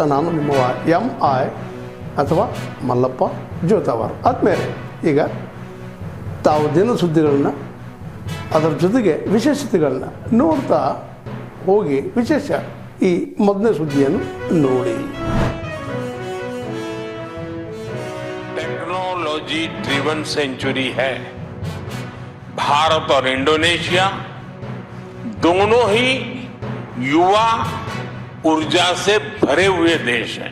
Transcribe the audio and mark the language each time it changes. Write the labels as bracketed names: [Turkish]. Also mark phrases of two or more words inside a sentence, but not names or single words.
[Kannada] ನಾನು ನಿಮ್ಮವ MI ಅಥವಾ ಮಲ್ಲಪ್ಪ ಜೋತಾವರ್. ಆದ್ಮೇಲೆ ಈಗ ತಾವು ದಿನ ಸುದ್ದಿಗಳನ್ನ ಅದರ ಜೊತೆಗೆ ವಿಶೇಷತೆಗಳನ್ನ ನೋಡ್ತಾ ಹೋಗಿ ವಿಶೇಷ ಈ ಮೊದಲನೇ ಸುದ್ದಿಯನ್ನು ನೋಡಿ. [English] technology driven century है. [Hindi] भारत और इंडोनेशिया दोनों ही युवा ऊर्जा से भरे हुए देश हैं.